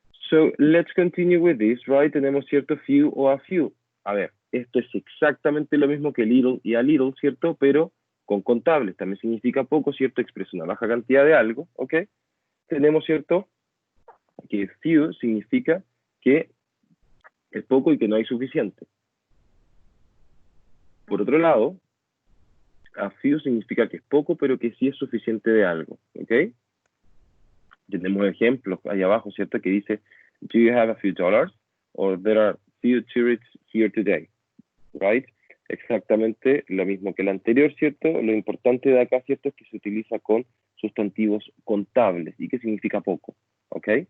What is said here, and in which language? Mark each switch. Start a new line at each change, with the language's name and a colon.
English: So, let's continue with this, right?
Spanish: Tenemos cierto few o a few. A ver, esto es exactamente lo mismo que little y a little, ¿cierto? Pero con contables. También significa poco, ¿cierto? Expresa una baja cantidad de algo, ¿ok? Tenemos, ¿cierto? Que few significa que es poco y que no hay suficiente. Por otro lado, a few significa que es poco, pero que sí es suficiente de algo, ¿ok? Tenemos ejemplos ahí abajo, ¿cierto? Que dice,
English: do you have a few dollars? Or there are few tourists here today, right?
Spanish: Exactamente lo mismo que el anterior, ¿cierto? Lo importante de acá, ¿cierto? Es que se utiliza con sustantivos contables y que significa poco, ¿ok?